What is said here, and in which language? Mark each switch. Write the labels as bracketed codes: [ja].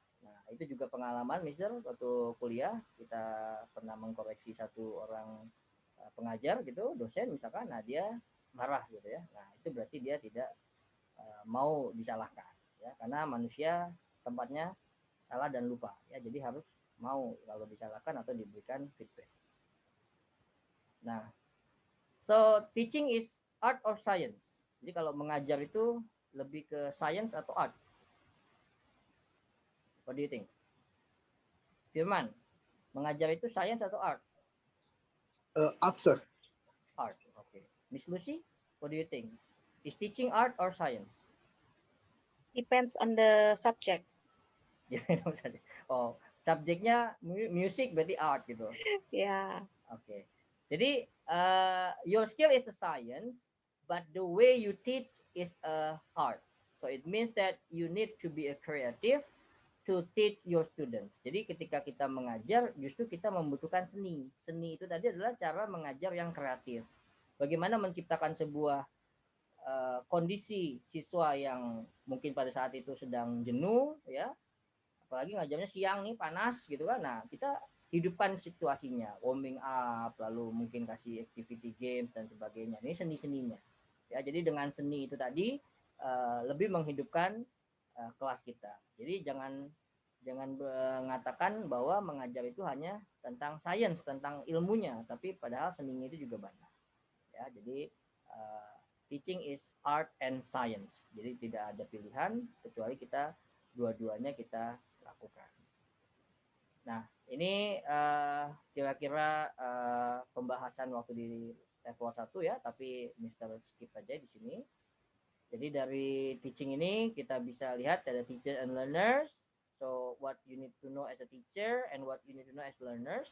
[id] Nah itu juga pengalaman Mister waktu kuliah, kita pernah mengkoreksi satu orang pengajar gitu, dosen misalkan, nah dia marah gitu ya, nah itu berarti dia tidak mau disalahkan, ya, karena manusia tempatnya salah dan lupa, ya, jadi harus mau kalau disalahkan atau diberikan feedback. [en] Nah, so teaching is art or science. [id] Jadi kalau mengajar itu lebih ke science atau art? [en] What do you think? Firman, [id] mengajar itu [en] science atau art? Art, sir. Art, okay. Miss Lucy, what do you think? Is teaching art or science? Depends on the subject. [id] Oh, subjeknya music berarti art gitu. Ya. Oke. [en] Jadi your skill is a science, but the way you teach is a art. So it means that you need to be a creative to teach your students. [id] Jadi ketika kita mengajar, justru kita membutuhkan seni. Seni itu tadi adalah cara mengajar yang kreatif. Bagaimana menciptakan sebuah kondisi siswa yang mungkin pada saat itu sedang jenuh, ya, apalagi ngajarnya siang nih panas gitu kan, nah kita hidupkan situasinya, warming up, lalu mungkin kasih activity games dan sebagainya. Ini seni-seninya, ya. Jadi dengan seni itu tadi lebih menghidupkan kelas kita. Jadi jangan mengatakan bahwa mengajar itu hanya tentang sains, tentang ilmunya, tapi padahal seninya itu juga banyak, ya. [en] Jadi teaching is art and science. [id] Jadi tidak ada pilihan kecuali kita dua-duanya kita lakukan. Nah, ini kira-kira pembahasan waktu di level 1 ya, tapi Mr. skip aja di sini. Jadi dari teaching ini kita bisa lihat ada [en] teacher and learners. So what you need to know as a teacher and what you need to know as learners.